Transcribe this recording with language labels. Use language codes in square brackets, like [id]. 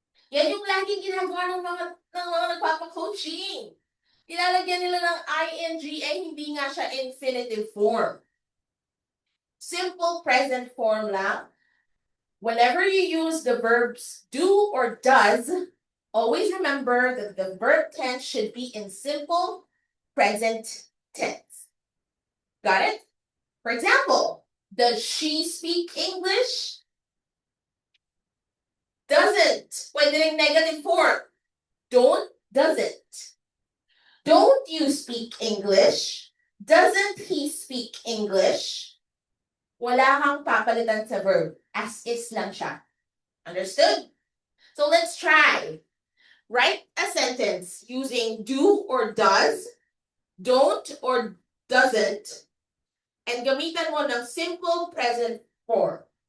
[tl] Yan yung laging ginagawa ng mga nagpapa-coaching. Ilalagyan nila ng ing, hindi nga siya infinitive form. [en] Simple present form lang. Whenever you use the verbs do or does, always remember that the verb tense should be in simple present tense. Got it? For example, does she speak English? Doesn't. [tl] Pwede rin [en] negative form. Don't, doesn't. Don't you speak English? Doesn't he speak English? [tl] Wala kang papalitan sa verb. [en] As is [tl] lang siya. [en] Understood? So let's try. Write a sentence using do or does, don't or doesn't, and [tl] gamitan mo ng [en] simple present form.